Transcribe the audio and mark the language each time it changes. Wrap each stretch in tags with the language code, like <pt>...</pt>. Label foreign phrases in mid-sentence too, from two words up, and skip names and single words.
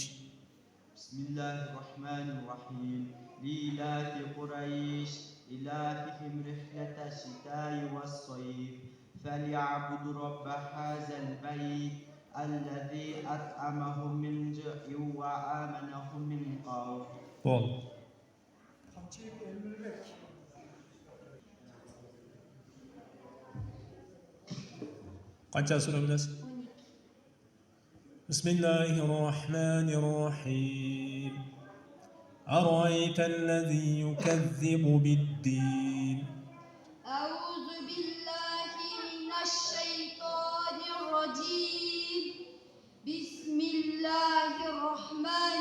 <ar>بسم الله الرحمن الرحيم لإيلاف قريش إيلافهم رحلة الشتاء والصيف فليعبدوا رب هذا البيت الذي أطعمهم من جوع وآمنهم من خوف.</ar> <uz>Bol. Hatip Emribek. Qancha sura bilasiz?</uz> <ar>Bismillahirrahmanirrahim. أرأيت الذي يكذب بالدين أعوذ بالله من الشيطان الرجيم بسم الله الرحمن</ar>